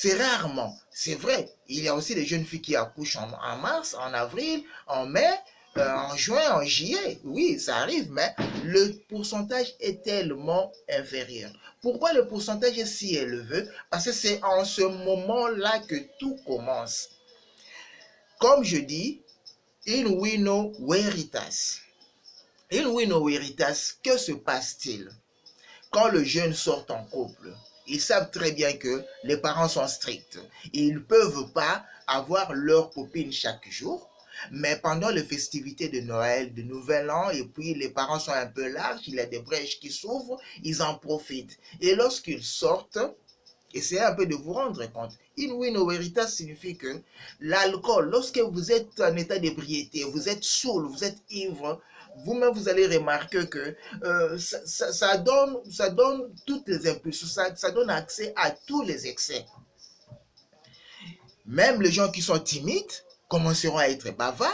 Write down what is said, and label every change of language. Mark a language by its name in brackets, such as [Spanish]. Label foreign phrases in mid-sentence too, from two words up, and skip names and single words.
[French] C'est rarement, c'est vrai. Il y a aussi des jeunes filles qui accouchent en mars, en avril, en mai, en juin, en juillet. Oui, ça arrive, mais le pourcentage est tellement inférieur. Pourquoi le pourcentage est si élevé? Parce que c'est en ce moment-là que tout commence. Comme je dis, [Latin] in vino veritas. In vino veritas, [French] que se passe-t-il? Quand le jeune sort en couple, ils savent très bien que les parents sont stricts. Ils ne peuvent pas avoir leur copine chaque jour. Mais pendant les festivités de Noël, de Nouvel An, et puis les parents sont un peu larges, il y a des brèches qui s'ouvrent, ils en profitent. Et lorsqu'ils sortent, essayez un peu de vous rendre compte. [Latin] In vino veritas [French] signifie que l'alcool, lorsque vous êtes en état d'ébriété, vous êtes saoul, vous êtes ivre, vous-même vous allez remarquer que ça donne toutes les impulsions, ça donne accès à tous les excès. Même les gens qui sont timides commenceront à être bavards.